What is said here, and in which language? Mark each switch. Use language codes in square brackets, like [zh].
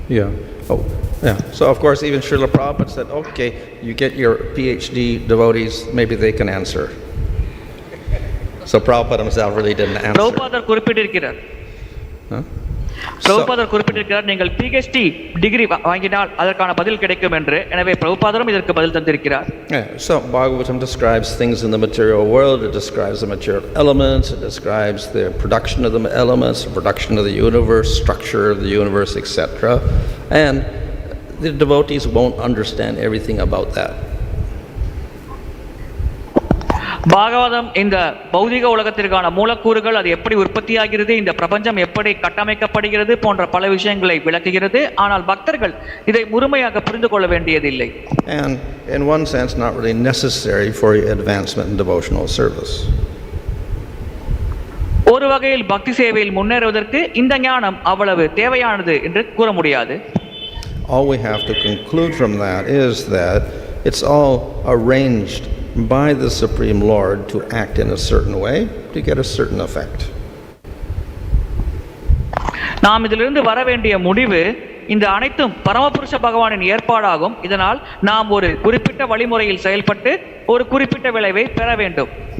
[en] Yeah. Oh, yeah. So of course even Srila Prabhupada said, okay, you get your PhD devotees, maybe they can answer. So Prabhupada himself really didn't answer. [ta] பிரபுபாதர் குறிப்பிட்டிருக்கிறார். பிரபுபாதர் குறிப்பிட்டிருக்கிறார், நீங்கள் PhD degree வாங்கினால் அதற்கான பதில் கிடைக்கும் என்று. எனவே பிரபுபாதரும் இதற்கு பதில் தந்திருக்கிறார். [en] So Bhagavatam describes things in the material world, it describes the material elements, it describes the production of the elements, the production of the universe, structure of the universe, etc. And the devotees won't understand everything about that. [ta] Bhagavatam இந்த பௌதிக உலகத்திற்கான மூலக்கூறுகள், அது எப்படி உற்பத்தியாகிறது, இந்த பிரபஞ்சம் எப்படி கட்டமைக்கப்படுகிறது போன்ற பல விஷயங்களை விளக்குகிறது. ஆனால் பக்தர்கள் இதை முழுமையாக புரிந்து கொள்ள வேண்டியதில்லை. [en] And in one sense not really necessary for advancement in devotional service. [ta] ஒரு வகையில் பக்தி சேவையில் முன்னேறுவதற்கு இந்த ஞானம் அவ்வளவு தேவையானது என்று கூற முடியாது. [en] All we have to conclude from that is that it's all arranged by the Supreme Lord to act in a certain way to get a certain effect. [ta] நாம் இதிலிருந்து வர வேண்டிய முடிவு, இந்த அனைத்தும் பரமபுருஷ பகவானின் ஏற்பாடாகும். இதனால் நாம் ஒரு குறிப்பிட்ட வழிமுறையில் செயல்பட்டு ஒரு குறிப்பிட்ட விளைவை பெற வேண்டும்.